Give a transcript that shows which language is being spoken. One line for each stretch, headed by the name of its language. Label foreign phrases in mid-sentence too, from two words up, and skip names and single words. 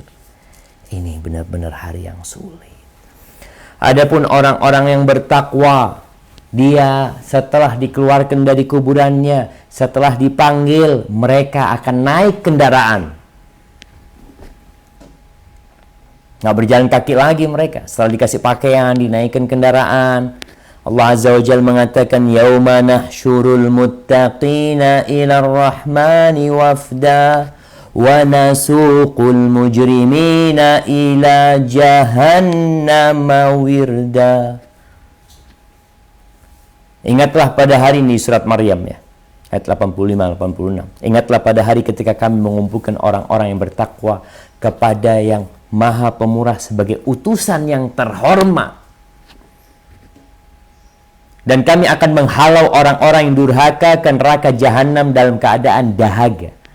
Indonesian: Ini benar-benar hari yang sulit. Adapun orang-orang yang bertakwa, dia setelah dikeluarkan dari kuburannya, setelah dipanggil, mereka akan naik kendaraan. Nggak berjalan kaki lagi mereka. Setelah dikasih pakaian, dinaikkan kendaraan.
Arabic: الله عز وجل mengatakan, يوم نحشر المتقين إلى الرحمن وفدا ونسوق المجرمين إلى جهنم وردا.
Indonesian: Ingatlah pada hari ini, surat Maryam ya, ayat 85-86. Ingatlah pada hari ketika kami mengumpulkan orang-orang yang bertakwa kepada yang Maha Pemurah sebagai utusan yang terhormat. Dan kami akan menghalau orang-orang yang durhaka ke neraka jahanam dalam keadaan dahaga.